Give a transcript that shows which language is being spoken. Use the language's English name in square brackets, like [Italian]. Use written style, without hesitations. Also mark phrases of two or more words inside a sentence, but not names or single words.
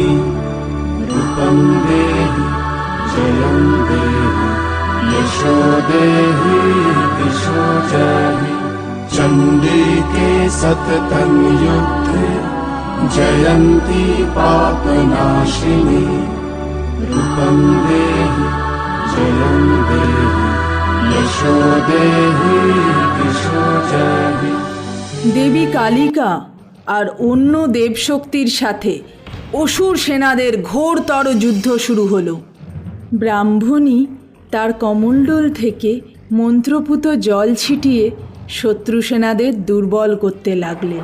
[Sanskrit] रूपं देहि जयं देहि यशो देहि दिशो जयि चण्डिके सततं युद्धे जयन्ती पापनाशिनी रूपं देहि जयं देहि यशो देहि दिशो जयि। [Bangla] দেবী কালিকা আর অন্য দেবশক্তির সাথে অসুর সেনাদের ঘোরতর যুদ্ধ শুরু হলো। ব্রাহ্মণী তার কমণ্ডল থেকে মন্ত্রপুত জল ছিটিয়ে শত্রু সেনাদের দুর্বল করতে লাগলেন।